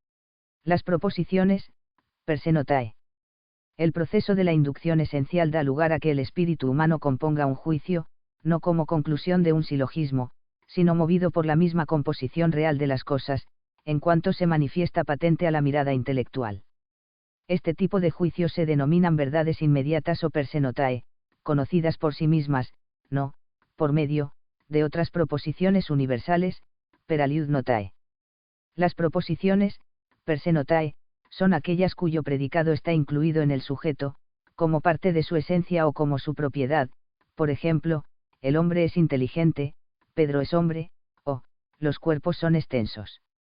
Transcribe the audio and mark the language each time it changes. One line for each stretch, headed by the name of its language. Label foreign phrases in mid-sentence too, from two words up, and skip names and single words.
Spanish: Las proposiciones,
Latin: per se notae.
Spanish: El proceso de la inducción esencial da lugar a que el espíritu humano componga un juicio, no como conclusión de un silogismo, sino movido por la misma composición real de las cosas, en cuanto se manifiesta patente a la mirada intelectual. Este tipo de juicios se denominan verdades inmediatas o
Latin: per se notae,
Spanish: conocidas por sí mismas, no, por medio, de otras proposiciones universales,
Latin: per aliud notae.
Spanish: Las proposiciones,
Latin: per se notae,
Spanish: son aquellas cuyo predicado está incluido en el sujeto, como parte de su esencia o como su propiedad, por ejemplo, el hombre es inteligente, Pedro es hombre, o, los cuerpos son extensos.